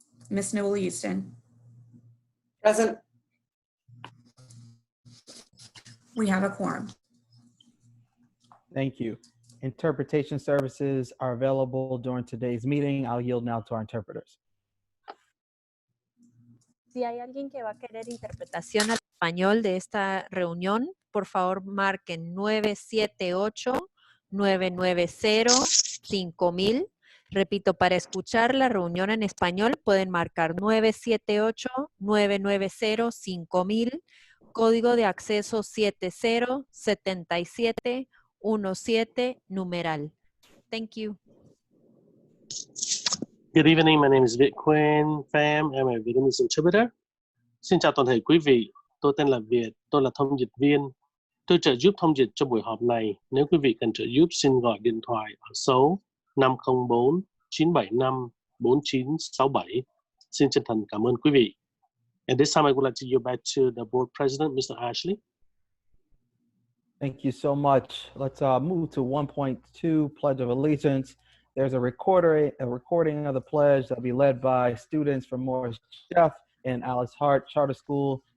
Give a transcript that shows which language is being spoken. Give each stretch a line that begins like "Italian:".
English: Ms. Newell Houston. Present. We have a quorum. Thank you. Interpretation services are available during today's meeting. I'll yield now to our interpreters.
Spanish: Si hay alguien que va a querer interpretación al español de esta reunión, por favor marquen 978-990-5000. Repito, para escuchar la reunión en español pueden marcar 978-990-5000, código de acceso 707717, numeral.
English: Thank you. Good evening, my name is Vic Quinn Pham, I'm a Vietnamese interpreter.
Vietnamese: Xin chào toàn thể quý vị, tôi tên là Việt, tôi là thông dịch viên. Tôi trợ giúp thông dịch cho buổi họp này. Nếu quý vị cần trợ giúp, xin gọi điện thoại ở số 504-975-4967. Xin chân thành cảm ơn quý vị.
English: And this time I would like to yield back to the board president, Mr. Ashley. Thank you so much. Let's move to 1.2, Pledge of Allegiance. There's a recording of the pledge that'll be led by students from Morris Jeff and Alice Hart Charter School.